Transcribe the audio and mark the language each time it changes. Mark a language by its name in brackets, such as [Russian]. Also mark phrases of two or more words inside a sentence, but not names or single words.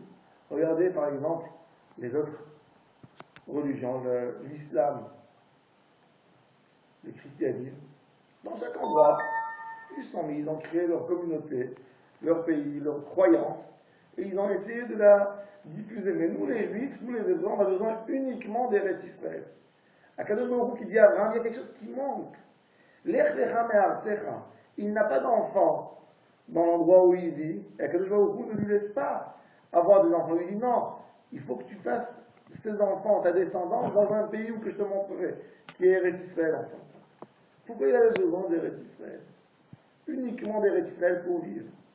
[French] Regardez par exemple les autres religions, l'islam, le christianisme. Dans chaque endroit, ils sont mis, ils ont créé leur communauté, leur pays, leur croyance, et ils ont essayé de la diffuser. Mais nous les juifs, nous les hébreux, on a besoin uniquement d'Eretz Israël. [Hebrew] Akadosh Baruch Hu [French] qui dit à Abraham, il y a quelque chose qui manque. [Hebrew] Lech lecha me'artecha. [French] Il n'a pas d'enfant dans l'endroit où il vit, et [Hebrew] Akadosh Baruch Hu [French] ne lui laisse pas avoir des enfants. Il lui dit non, il faut que tu fasses ces enfants, ta descendance, dans un pays où que je te montrerai, qui est Eretz Israël en fait. Pourquoi il avait besoin d'Eretz Israël? Uniquement d'Eretz Israël pour vivre.